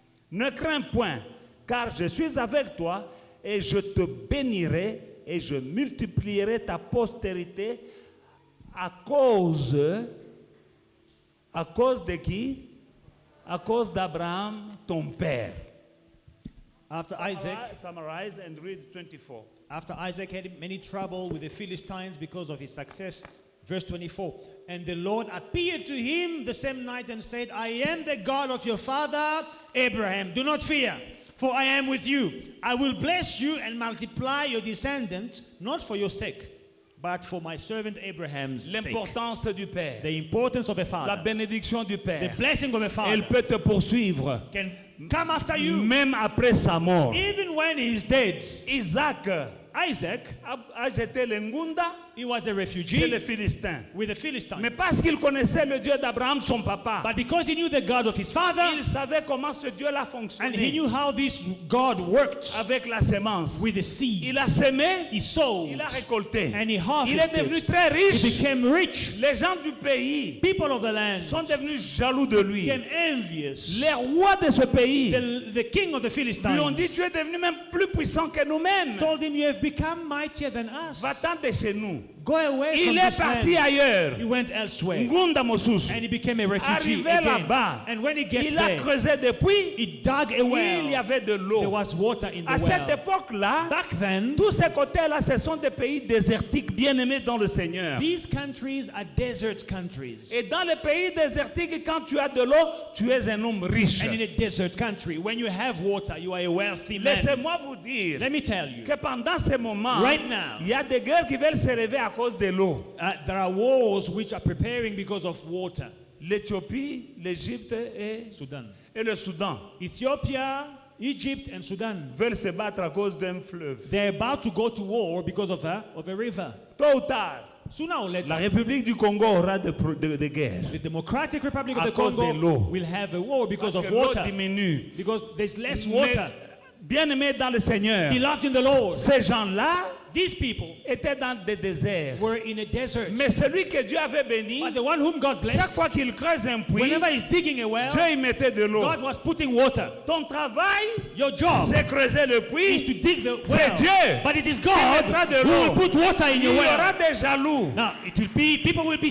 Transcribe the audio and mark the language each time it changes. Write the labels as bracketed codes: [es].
[fr] Ne crains point, car je suis avec toi et je te bénirai et je multiplierai ta postérité à cause de qui? À cause d'Abraham, ton père. [en] After Isaac, Summarize and read 24. After Isaac had many trouble with the Philistines because of his success, verse 24, and the Lord appeared to him the same night and said, I am the God of your father Abraham. Do not fear, for I am with you. I will bless you and multiply your descendants, not for your sake, but for my servant Abraham's sake. [fr] L'importance du Père. [en] The importance of a [fr] La [en] father. [fr] bénédiction du [en] The [fr] Père. [en] blessing of a father [fr] Elle peut te poursuivre [en] can come after you [fr] même après sa mort. [en] even when he is dead. [fr] Isaac [en] Isaac, [fr] a jeté le Ngunda [en] he was a [fr] chez les [en] refugee [fr] Philistins. [en] with the Philistines. [fr] Mais parce qu'il connaissait le Dieu d'Abraham, son papa, [en] But because he knew the God of his father, [fr] il savait comment ce Dieu-là [en] and he [fr] fonctionnait [en] knew how this God worked [fr] avec la sémence. [en] with the seed, [fr] Il a semé, [en] he sowed, [fr] il a récolté. [en] and he [fr] Il est devenu [en] harvested. [fr] très [en] He [fr] riche. [en] became rich. [fr] Les gens du pays [en] People of the land [fr] sont devenus jaloux de lui. [en] became envious. [fr] Les rois de ce pays [en] The king of the [fr] lui ont dit, [en] Philistines [fr] tu es devenu même plus puissant que nous-mêmes. [en] told him, you have become mightier than us. [fr] Va-t'en de chez nous. [en] Go away from [fr] Il est [en] this [fr] parti [en] land. [fr] ailleurs. [en] He went elsewhere. [ln] Ngunda Mosus. [en] And he became a refugee [fr] Arrivé [en] again. [fr] là-bas, [en] And when he gets [fr] il a [en] there, [fr] creusé des puits. [en] he dug a [fr] Il y [en] well. [fr] avait de [en] There [fr] l'eau. [en] was water in [fr] À [en] the [fr] cette [en] well. [fr] époque-là, [en] Back then, [fr] tous ces côtés-là, ce sont des pays désertiques bien aimés dans le Seigneur. [en] these countries are desert countries. [fr] Et dans les pays désertiques, quand tu as de l'eau, tu es un homme riche. [en] And in a desert country, when you have water, you are a wealthy man. [fr] Laissez-moi vous dire [en] Let me tell you, [fr] que pendant ces moments, [en] Right now, [fr] il y a des guerres qui veulent se lever à cause de l'eau. [en] there are wars which are preparing because of water. [fr] L'Éthiopie, l'Égypte et [en] Sudan. [fr] le Soudan. [en] Ethiopia, Egypt and Sudan, [fr] veulent se battre à cause d'un fleuve. [en] they're about to go to war because of a river. [fr] Tôt ou tard, [en] Sooner or later, [fr] la République du Congo aura de guerre. [en] the Democratic Republic of [fr] À [en] the [fr] cause de [en] Congo [fr] l'eau. [en] will have a war because [fr] Parce [en] of [fr] que l'eau [en] water. [fr] diminue. [en] Because there's less [fr] Mais, [en] water. [fr] bien-aimés dans le Seigneur, [en] Beloved in the Lord, [fr] ces gens-là [en] these people [fr] étaient dans des déserts. [en] were in a desert. [fr] Mais celui que Dieu avait béni, [en] But the one whom God [fr] chaque [en] blessed, [fr] fois qu'il creuse un puits, [en] whenever he's digging a well, [fr] Dieu y mettait de l'eau. [en] God was putting water. [fr] Ton travail, [en] Your job [fr] c'est creuser le [en] is [fr] puits. [en] to dig the [fr] C'est [en] well. [fr] Dieu [en] But it is [fr] qui [en] God [fr] mettra de [en] who [fr] l'eau. [en] will put water in [fr] Il [en] your [fr] y [en] well. [fr] aura des jaloux [en] Now, it will be, people will be